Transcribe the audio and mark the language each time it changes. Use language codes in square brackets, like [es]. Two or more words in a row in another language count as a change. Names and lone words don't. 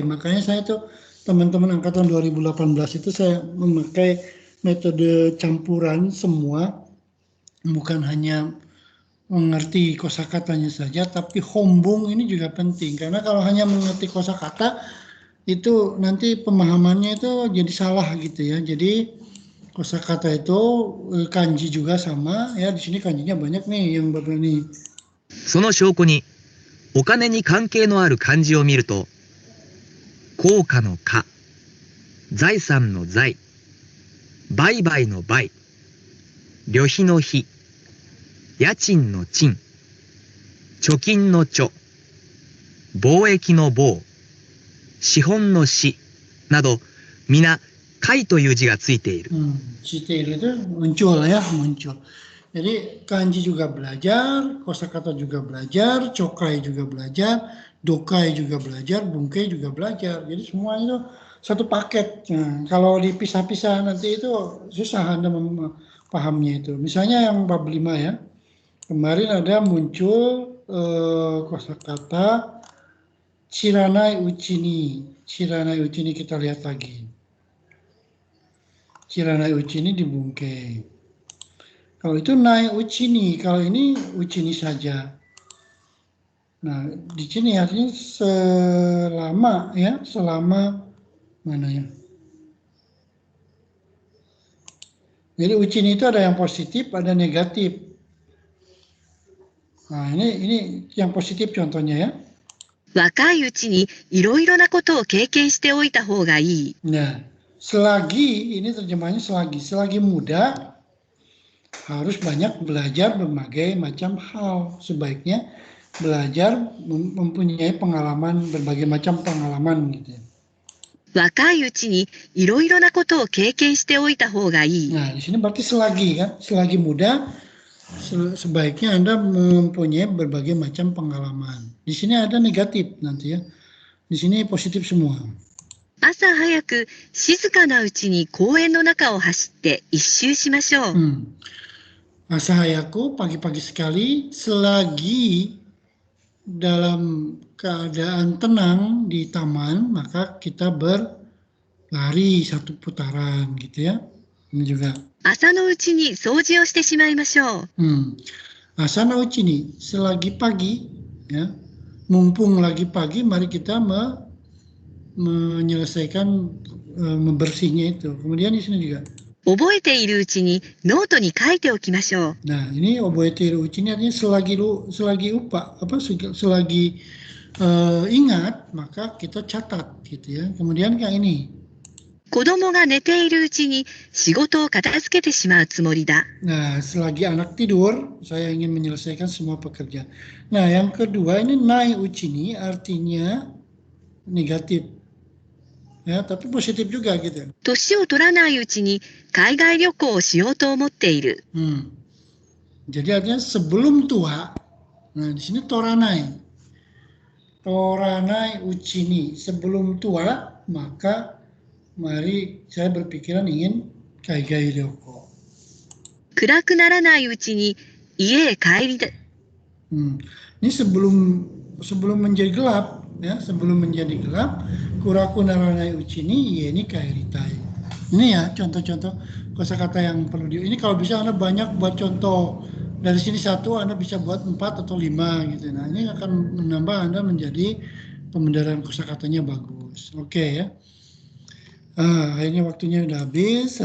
[id] Makanya saya tuh teman-teman angkatan 2018 itu saya memakai metode campuran semua, bukan hanya mengerti kosakatanya saja, tapi hombung ini juga penting, karena kalau hanya mengerti kosakata itu nanti pemahamannya itu jadi salah gitu ya. Jadi kosakata itu kanji juga sama ya, di sini kanjinya banyak nih yang bapak ini. [ja] その証拠にお金に関係のある漢字を見ると、効果の価、財産の財、売買の売、旅費の費、家賃の賃、貯金の貯、貿易の貿、資本の資など、皆kaiという字がついている。ついている [id] itu muncul ya, muncul. Jadi kanji juga belajar, kosakata juga belajar, chokai juga belajar, dokai juga belajar, bungkei juga belajar. Jadi semua itu satu paket. Nah, kalau dipisah-pisah nanti itu susah Anda pahamnya itu. Misalnya yang bab 5 ya. Kemarin ada muncul kosakata [ja] 知らない うちに. 知らない うちに [id] kita lihat lagi. [ja] 知らない うちに [id] di bungkei. Kalau itu [ja] ない うちに, [id] kalau ini Ucini saja. Nah, di sini artinya selama ya, selama mana ya? Jadi Ucini itu ada yang positif, ada negatif. Nah, ini yang positif contohnya ya. [ja] 若いうちにいろいろなことを経験しておいた方がいい。 [id] Nah, selagi ini terjemahnya selagi muda harus banyak belajar berbagai macam hal. Sebaiknya belajar mempunyai pengalaman, berbagai macam pengalaman gitu ya. [ja] 若いうちにいろいろなことを経験しておいた方がいい。 [id] Nah, di sini berarti selagi kan, selagi muda sebaiknya Anda mempunyai berbagai macam pengalaman. Di sini ada negatif nanti ya. Di sini positif semua. [ja] 朝早く静かなうちに公園の中を走って一周しましょう。朝 早く [id] pagi-pagi sekali selagi dalam keadaan tenang di taman maka kita berlari satu putaran gitu ya. Ini juga. [ja] 朝のうちに掃除をしてしまいましょう。朝 の うちに [id] selagi pagi ya. Mumpung lagi pagi mari kita menyelesaikan membersihnya itu. Kemudian di sini juga. [ja] 覚えているうちにノートに書いておきましょう。 [id] Nah, ini [ja] 覚えている うち [id] ini artinya selagi ingat maka kita catat gitu ya. Kemudian kayak ini. [ja] 子供が寝ているうちに仕事を片付けてしまうつもりだ。 [id] Nah, selagi anak tidur, saya ingin menyelesaikan semua pekerjaan. Nah, yang kedua ini [ja] ない うち [id] ini artinya negatif. Ya, tapi positif juga gitu. [ja] 年を取らないうちに海外旅行をしようと思っている。 [id] Jadi artinya sebelum tua. Nah, di sini toranai. [ja] 取らない うち [id] ini sebelum tua, maka mari saya berpikiran ingin [ja] 海外 旅行. 暗くならないうちに家へ帰りた。 [id] Ini sebelum menjadi gelap, ya, sebelum menjadi gelap, [ja] 暗く ならない うちに [id] ini kairitai. Ini ya contoh-contoh kosakata yang perlu ini kalau bisa Anda banyak buat contoh dari sini satu Anda bisa buat 4 atau 5 gitu. Nah ini akan menambah Anda menjadi pembendaharaan kosakatanya bagus. Oke ya. Akhirnya waktunya udah habis.